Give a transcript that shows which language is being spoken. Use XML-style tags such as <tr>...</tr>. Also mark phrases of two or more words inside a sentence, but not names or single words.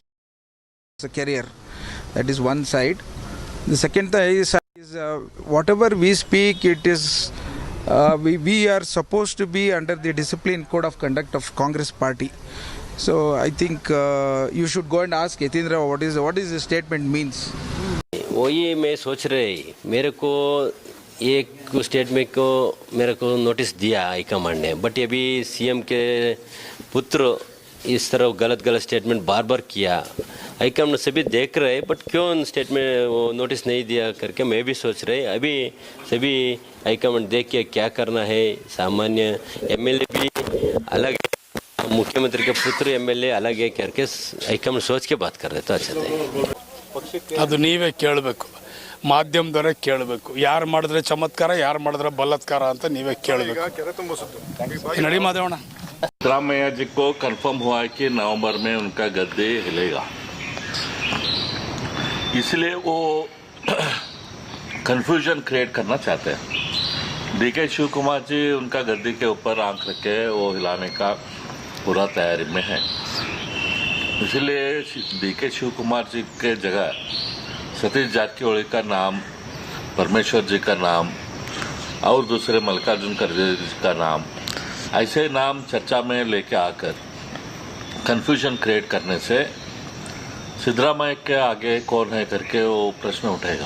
<en>A career. That is one side. The second side is whatever we speak, it is we are supposed to be under the discipline code of conduct of Congress party. So I think you should go and ask Yatindra what is the statement means.</en> <hi>वही मैं सोच रही मेरे को एक स्टेटमेंट को मेरे को नोटिस दिया हाईकमांड ने, बट अभी सीएम के पुत्र इस तरह गलत गलत स्टेटमेंट बार बार किया, हाईकमान सभी देख रहे बट क्यों स्टेटमेंट वो नोटिस नहीं दिया करके मैं भी सोच रहे। अभी सभी हाईकमान देख के क्या करना है, सामान्य एमएलए भी अलग है, मुख्यमंत्री के पुत्र एमएलए अलग है करके हाईकमान सोच के बात कर रहे तो अच्छा था।</hi> <kn>ಅದು ನೀವೇ ಕೇಳಬೇಕು, ಮಾಧ್ಯಮದವರೇ ಕೇಳಬೇಕು, ಯಾರು ಮಾಡಿದ್ರೆ ಚಮತ್ಕಾರ ಯಾರು ಮಾಡಿದ್ರೆ ಬಲಾತ್ಕಾರ ಅಂತ ನೀವೇ ಕೇಳಬೇಕು। ನಡಿ ಮಾದೇವಣ್ಣ।</kn> <hi>सिद्धरामैया जी को कंफर्म हुआ है कि नवंबर में उनका गद्दे हिलेगा, इसलिए वो</hi> <en>confusion create</en> <hi>करना चाहते हैं। डीके शिव कुमार जी उनका गद्दे के ऊपर आंख रखे वो हिलाने का पूरा तैयारी में है, इसलिए डीके शिव कुमार जी के जगह सतीश जारकिहोली का नाम, परमेश्वर जी का नाम और दूसरे मल्लिकार्जुन खड़गे जी का नाम, ऐसे नाम चर्चा में लेके आकर</hi> <en>confusion create</en> <hi>करने से सिद्धरामैया के आगे कौन है करके वो प्रश्न उठेगा।</hi>